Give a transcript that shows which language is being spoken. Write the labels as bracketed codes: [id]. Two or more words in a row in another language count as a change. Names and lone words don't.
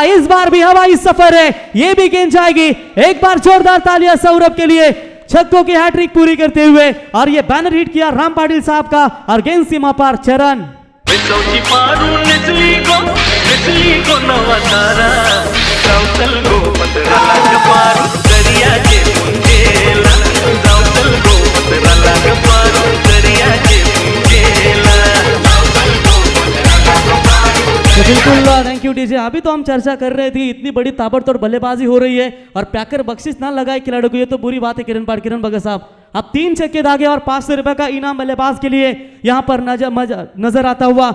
[hi] इस बार भी हवाई सफर है, ये भी गेंद जाएगी। एक बार जोरदार तालियां सौरभ के लिए छक्कों की हैट्रिक पूरी करते हुए और ये बैनर हिट किया राम पाटिल साहब का और गेंद सीमा पार चरण। [mr] विसौची पारून निचली को नवा तारा जाऊचल गो पतराला गपारू दरियाचे मुंजेला जाऊचल गो पतराला गपारू दरियाचे मुंजेला। [hi] तो बिल्कुल [en] thank you [hi] डीजे। अभी तो हम चर्चा कर रहे थे इतनी बड़ी ताबड़तोड़ बल्लेबाजी हो रही है और पैकर बख्शिश ना लगाए खिलाड़ियों को, ये तो बुरी बात है। किरण भगत साहब अब 3 छक्के दागे और 500 रुपए का इनाम बल्लेबाज के लिए यहाँ पर नजर आता हुआ।